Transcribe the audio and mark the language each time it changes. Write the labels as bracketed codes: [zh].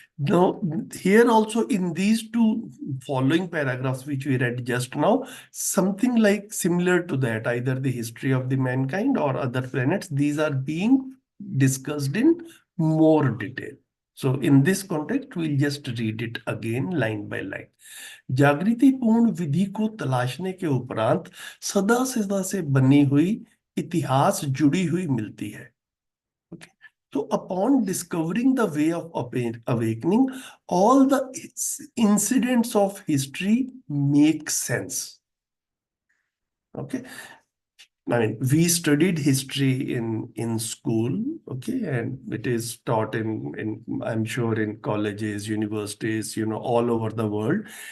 [en] Now, here also in these two following paragraphs which we read just now, something like similar to that, either the history of the mankind or other planets, these are being discussed in more detail. So in this context, we'll just read it again line by line. [hi] जागृतिपूर्ण विधि को तलाशने के उपरांत सदा सदा से बनी हुई इतिहास जुड़ी हुई मिलती है. [en] Okay. So upon discovering the way of awakening, all the incidents of history make sense. Okay. I mean, we studied history in school, okay, and it is taught in I'm sure in colleges, universities, all over the world.